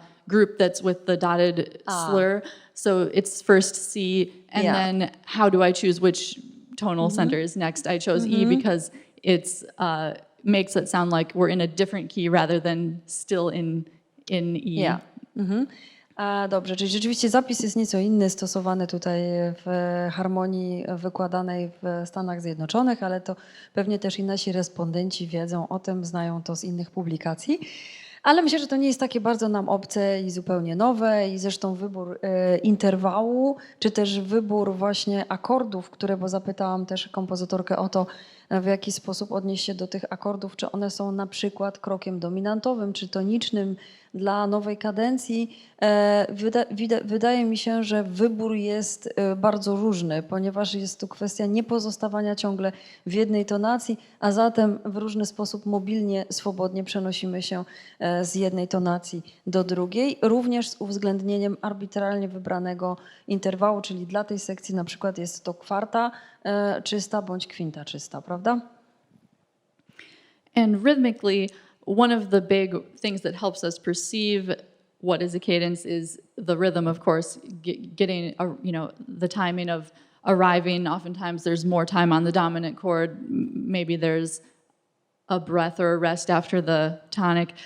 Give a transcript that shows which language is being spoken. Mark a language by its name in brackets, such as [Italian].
[English] group that's with the dotted slur. So it's first C, and then how do I choose which tonal center is next? I chose E because it's makes it sound like we're in a different key rather than still in E. Yeah. [Polish] Dobrze, czyli rzeczywiście zapis jest nieco inny, stosowany tutaj w harmonii wykładanej w Stanach Zjednoczonych, ale to pewnie też i nasi respondenci wiedzą o tym, znają to z innych publikacji. Ale myślę, że to nie jest takie bardzo nam obce i zupełnie nowe i zresztą wybór interwału, czy też wybór właśnie akordów, bo zapytałam też kompozytorkę o to, w jaki sposób odnieść się do tych akordów, czy one są na przykład krokiem dominantowym, czy tonicznym dla nowej kadencji. Wydaje mi się, że wybór jest bardzo różny, ponieważ jest tu kwestia niepozostawania ciągle w jednej tonacji, a zatem w różny sposób mobilnie, swobodnie przenosimy się z jednej tonacji do drugiej, również z uwzględnieniem arbitralnie wybranego interwału, czyli dla tej sekcji na przykład jest to kwarta czysta bądź kwinta czysta, prawda? [English] And rhythmically, one of the big things that helps us perceive what is a cadence is the rhythm, of course, getting the timing of arriving. Oftentimes there's more time on the dominant chord. Maybe there's a breath or a rest after the tonic.